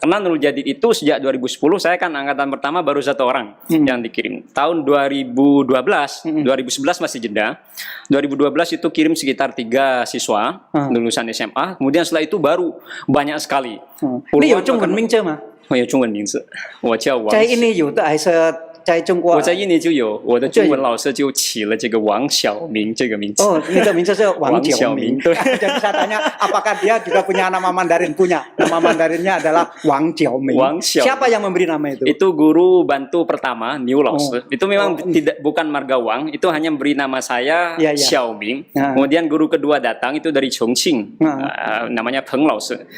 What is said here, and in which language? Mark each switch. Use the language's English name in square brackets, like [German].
[Indonesian] Karena Nurul Jadid itu sejak 2010 saya kan angkatan pertama baru 1 orang yang dikirim. Tahun 2012, 2011 masih jeda. 2012 itu kirim sekitar 3 siswa lulusan SMA. Kemudian setelah itu baru banyak sekali. [Chinese] Ini有中文名字吗？我有中文名字，我叫王。在印尼有的还是在中国？我在印尼就有，我的中文老师就起了这个王晓明这个名字。 Oh, ini名字是王王晓晓明，明。对。 [Indonesian] Jadi saya tanya, apakah dia juga punya nama Mandarin? Punya. Nama Mandarinnya adalah Wang Xiaoming. Wang Xiaoming. Siapa yang memberi nama itu? Itu guru bantu pertama Niu Lause. Itu memang bukan marga Wang, itu hanya beri nama saya Iya, iya. Xiaoming. Kemudian guru kedua datang itu dari Chongqing, namanya Peng Lause.